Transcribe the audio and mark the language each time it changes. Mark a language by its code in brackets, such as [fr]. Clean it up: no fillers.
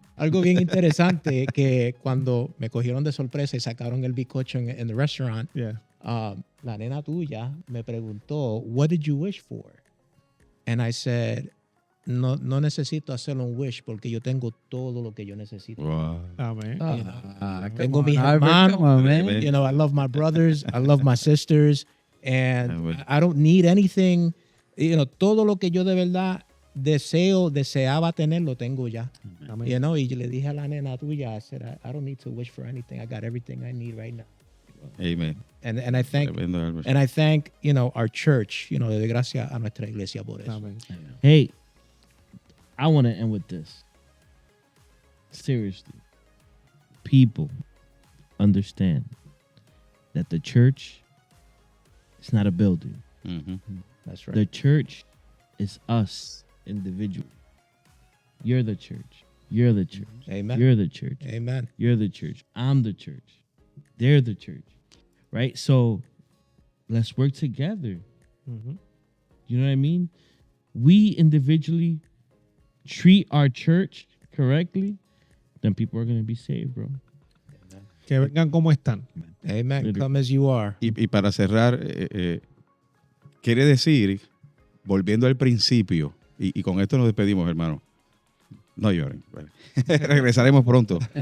[es] Algo bien interesante que cuando me cogieron de sorpresa y sacaron el bizcocho en el restaurant, [en] Yeah. [es] la nena tuya me preguntó, [en] what did you wish for? And I said, [es] no necesito hacer un wish porque yo tengo todo lo que yo necesito. [en] Wow. [es] Amén. Tengo mis Albert, hermanos, [en] come on, man. you know, I love my brothers, I love my sisters, and I don't need anything. You know, [es] todo lo que yo de verdad deseaba tener, lo tengo ya. Amén. [en] You know, [es] y yo le dije a la nena tuya, [en] I said, I don't need to wish for anything. I got everything I need right now. Amen. And I thank [es] Tremendo, Albert. [en] and I thank, you know, our church, you know, [es] de gracias a nuestra iglesia por eso. Amén. [en] Hey, I want to end with this. Seriously, people understand that the church is not a building. Ujú. That's right. The church is us individually. You're the church. You're the church. Amen. You're the church. Amen. You're the church. I'm the church. They're the church. Right? So let's work together. Ujú. You know what I mean? We individually treat our church correctly, then people are going to be saved, bro. [es] Que vengan como están. [en] Amen. Really. Come as you are. [es] Y para cerrar, quiere decir, volviendo al principio, y con esto nos despedimos, hermano. No lloren. Vale. Regresaremos pronto.